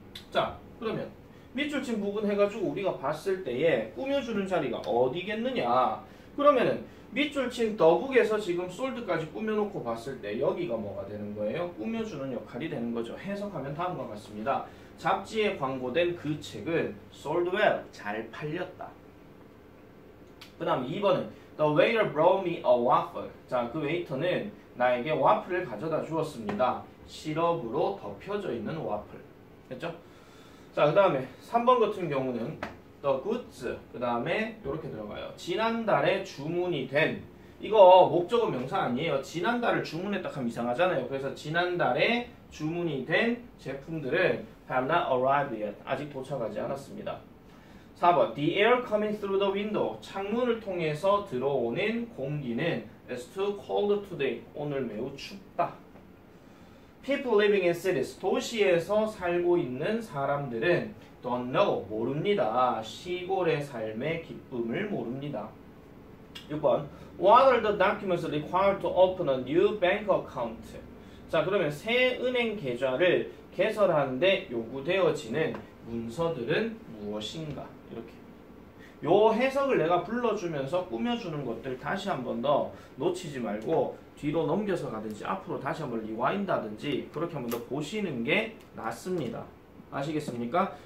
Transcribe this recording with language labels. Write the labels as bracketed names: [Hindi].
[Korean] 자, 그러면 밑줄 친 부분 해가지고 우리가 봤을 때에 꾸며주는 자리가 어디겠느냐. 그러면은 밑줄 친 더북에서 지금 솔드까지 꾸며놓고 봤을 때 여기가 뭐가 되는 거예요? 꾸며주는 역할이 되는 거죠. 해석하면 다음과 같습니다. 잡지에 광고된 그 책은 sold well, 잘 팔렸다. [English] 그 다음 2번은 The waiter brought me a waffle. [Korean] 자, 그 웨이터는 나에게 와플을 가져다 주었습니다. 시럽으로 덮여져 있는 와플. 됐죠? 자, 그 다음에 3번 같은 경우는 the goods. 그 다음에 이렇게 들어가요. 지난달에 주문이 된. 이거 목적어 명사 아니에요. 지난달을 주문했다 하면 이상하잖아요. 그래서 지난달에 주문이 된 제품들은 have not arrived yet. 아직 도착하지 않았습니다. [English] 4번 The air coming through the window. [Korean] 창문을 통해서 들어오는 공기는 is too cold today. 오늘 매우 춥다. [English] People living in cities. [Korean] 도시에서 살고 있는 사람들은 don't know. 모릅니다. 시골의 삶의 기쁨을 모릅니다. [English] 6번 What are the documents required to open a new bank account? [Korean] 자, 그러면 새 은행 계좌를 개설하는데 요구되어지는 문서들은 무엇인가? 이렇게. 요 해석을 내가 불러주면서 꾸며주는 것들 다시 한 번 더 놓치지 말고 뒤로 넘겨서 가든지 앞으로 다시 한번 리와인드 하든지 그렇게 한번 더 보시는 게 낫습니다. 아시겠습니까?